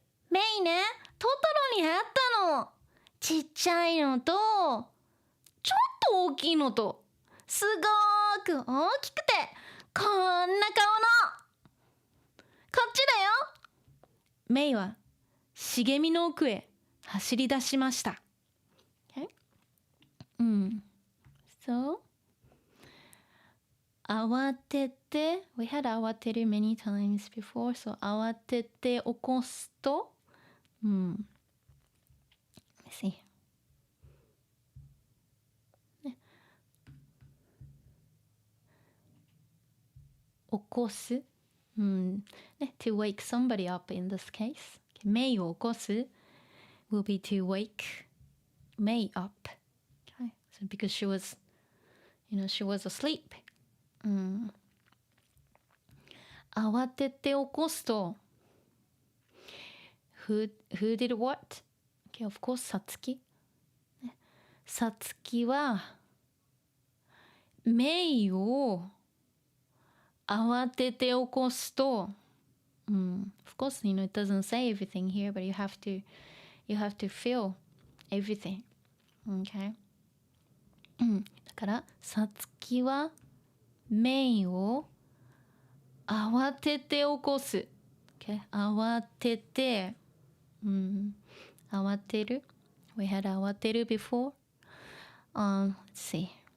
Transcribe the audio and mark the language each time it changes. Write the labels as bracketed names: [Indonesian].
[Japanese] メイね、トトロに会ったの。ちっちゃいのと、ちょっと大きいのと、すごーく大きくて、こんな顔の。こっちだよ。メイは茂みの奥へ走り出しました。 [English] So, 慌てて we had 慌てる many times before, so [Japanese] 慌てて起こすと、 [English] let's see. 起こす、to wake somebody up in this case. [Japanese] メイを起こす [English] will be to wake May up. Okay, so because she was asleep. [Japanese] 慌てて起こすと [English] who did what? Okay, of course, さつき。 [Japanese] さつきはメイを慌てて起こすと、 [English] of course, it doesn't say everything here, but you have to feel everything. Okay? [Japanese] だからさつきはメイを慌てて起こす。 Okay? 慌てて、慌てる。 [English] We had 慌てる before. Let's see.